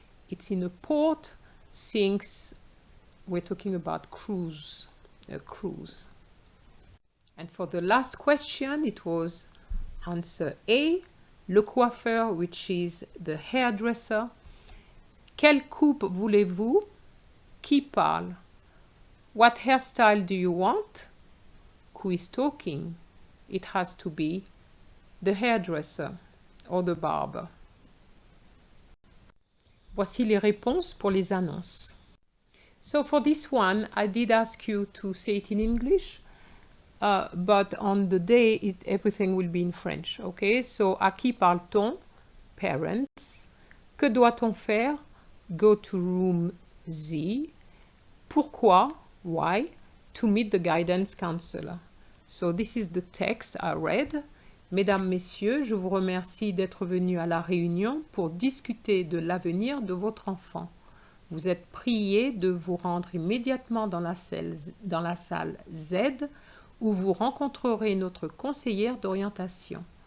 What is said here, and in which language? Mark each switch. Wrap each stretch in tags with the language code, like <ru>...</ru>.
<en>It's in a port since we're talking about cruise, a cruise. And for the last question, it was answer A,</en> <fr>le coiffeur,</fr> <en>which is the hairdresser.</en> <fr>Quelle coupe voulez-vous? Qui parle?</fr> <en>What hairstyle do you want? Who is talking? It has to be the hairdresser or the barber.</en> <fr>Voici les réponses pour les annonces.</fr> <en>So for this one, I did ask you to say it in English, but on the day, everything will be in French, okay?</en> <fr>So, à qui parle-t-on? Parents. Que doit-on faire?</fr> <en>Go to room Z.</en> <fr>Pourquoi?</fr> <en>Why? To meet the guidance counselor. So, this is the text I read.</en> <fr>Mesdames, Messieurs, je vous remercie d'être venus à la réunion pour discuter de l'avenir de votre enfant. Vous êtes prié de vous rendre immédiatement dans la salle Z où vous rencontrerez notre conseillère d'orientation.</fr>